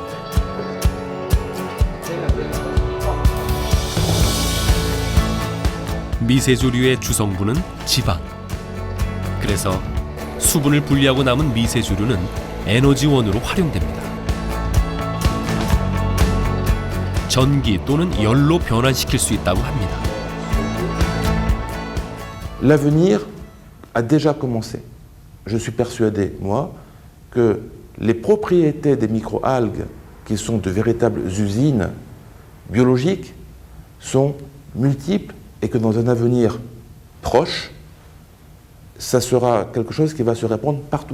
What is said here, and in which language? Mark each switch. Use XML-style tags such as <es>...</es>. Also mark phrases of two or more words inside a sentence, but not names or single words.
<ko>미세조류의 주성분은 지방. 그래서 수분을 분리하고 남은 미세조류는 에너지원으로 활용됩니다. 전기 또는 열로 변환시킬 수 있다고 합니다.</ko> <fr>L'avenir a déjà commencé. Je suis persuadé, moi, que les propriétés des microalgues, qui sont de véritables usines biologiques, sont multiples et que dans un avenir proche, ça sera quelque chose qui va se répandre partout.</fr>